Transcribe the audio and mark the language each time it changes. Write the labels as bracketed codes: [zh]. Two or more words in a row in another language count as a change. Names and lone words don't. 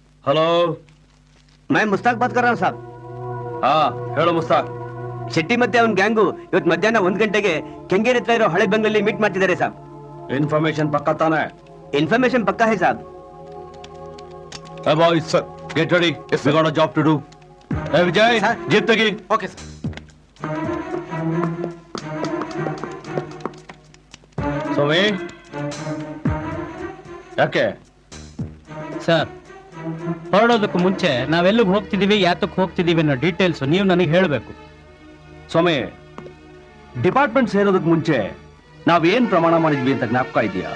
[hi] हेलो, मैं मुस्ताक बात कर रहा हूँ साहब. हाँ [kn] ಹೇಳು ಮುಸ್ತಾಕ್. ಶೆಟ್ಟಿ ಮತ್ತೆ ಅವನ ಗ್ಯಾಂಗು ಇವತ್ತು ಮಧ್ಯಾಹ್ನ 1 ಗಂಟೆಗೆ ಕೆಂಗೇರಿ ಹತ್ರ ಇರೋ ಹಳೆ ಬಂಗಲ್ಲಿ ಮೀಟ್ ಮಾಡ್ತಿದ್ದಾರೆ ಸಾಬ್. ಇನ್ಫಾರ್ಮೇಶನ್ ಪಕ್ಕಾ ತಾನೆ? ಇನ್ಫಾರ್ಮೇಶನ್ ಪಕ್ಕಾ [hi] है साहब. [en] Hey boys, sir, get ready. Yes, we got a job to do. Hey Vijay, [kn] ಜೀಪ್ ತಗಿ. [en] Okay sir. [kn] ಸ್ವಾಮಿ ಯಾಕೆ ಸರ್, ಹೊರಡೋದಕ್ಕೂ ಮುಂಚೆ ನಾವೆಲ್ಲಿಗೆ ಹೋಗ್ತಿದೀವಿ, ಯಾತಕ್ಕೆ ಹೋಗ್ತಿದೀವಿ ಅನ್ನೋ ಡೀಟೇಲ್ಸ್ ನೀವು ನನಗೆ ಹೇಳಬೇಕು. ಸ್ವಾಮಿ, ಡಿಪಾರ್ಟ್ಮೆಂಟ್ ಸೇರೋದಕ್ಕೆ ಮುಂಚೆ ನಾವೇನ್ ಪ್ರಮಾಣ ಮಾಡಿದ್ವಿ ಅಂತ ಜ್ಞಾಪಕ ಇದೆಯಾ?